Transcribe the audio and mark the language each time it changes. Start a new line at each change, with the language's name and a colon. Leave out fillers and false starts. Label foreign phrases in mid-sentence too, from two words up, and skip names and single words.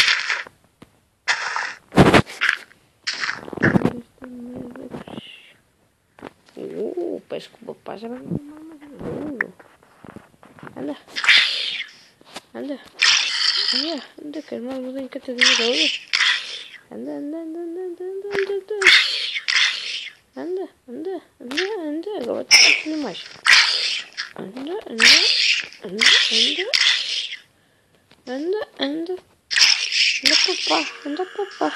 Portuguese: Parece que o papai já vai me dar mais barulho. Anda. Anda. Anda. Anda, que irmão não tem catadinha de olho. Anda, anda, anda, anda, anda, anda, anda. Anda, anda, anda, anda. Agora tem que fazer mais. Anda, anda, anda, anda. Anda, anda. Anda, papá. Anda, papá.